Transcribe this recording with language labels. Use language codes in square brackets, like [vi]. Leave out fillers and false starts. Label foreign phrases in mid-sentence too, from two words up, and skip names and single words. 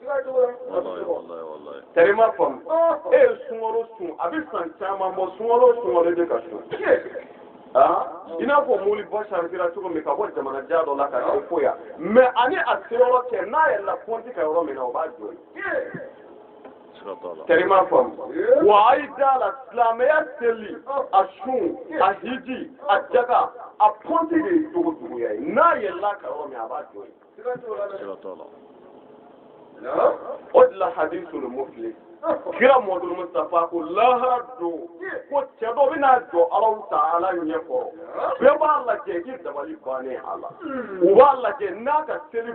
[bm] tɛrima faamu e ye sunkalo sun a bɛ san caman bɔ sunkalo bɛ ka sun i n'a fɔ mobili ba chargera cogo min ka bɔ jamana jan dɔ la ka se fo yan mɛ ani a se yɔrɔ cɛ n'a yɛlɛla pɔnti ka yɔrɔ min na o b'a jɔ tɛrima faamu wa a yi da la silamɛya seli a sun a hiji a jaga a pɔnti de ye jogo juguya ye n'a yɛlɛla ka yɔrɔ min a b'a jɔ o de la hadisul muflis kira Muhamadu Mustafa ko lahara don ko cɛ dɔ bɛna jɔ Alahu Ta'ala ɲɛkɔrɔ bɛɛ b'a lajɛ k'i dabali bannen a la u b'a lajɛ n'a ka seli